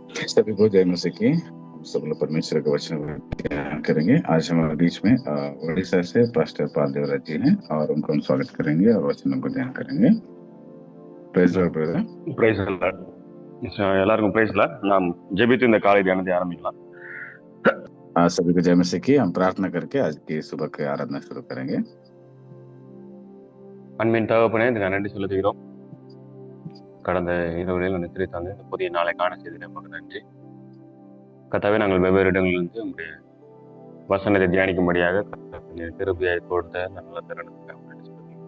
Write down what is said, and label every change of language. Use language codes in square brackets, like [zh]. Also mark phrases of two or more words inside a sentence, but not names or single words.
[hi] सभी को जय मसीह की। हम सब लोग परमेश्वर का वचन ध्यान करेंगे। आज हमारे बीच में उड़ीसा से पास्टर पाल देवराज जी हैं और उनको हम स्वागत करेंगे और वचनों को ध्यान करेंगे। [en] Praise Lord brother. [ta] பிரைஸ் எல்லாருக்கும் பிரைஸ்ல நாம் ஜெபித்து இந்த காலை தியானத்தை ஆரம்பிக்கலாம். [hi] आज सभी को जय मसीह की। हम प्रार्थना करके आज की सुबह की आराधना शुरू करेंगे। [ta] அன்பின் தகப்பனே, இதுக்கு நன்றி செலுத்துகிறோம். கடந்த இரவுகளில் நித்திரை தந்து இந்த புதிய நாளை காண செய்திட நமக்கு நன்றி. கர்த்தாவே, நாங்கள் வெவ்வேறு இடங்களிலிருந்து உங்களுடைய வசனத்தை தியானிக்கும்படியாக திருப்பியாய் கொடுத்த நல்ல தருணத்துக்காக நன்றி செலுத்துகிறோம்.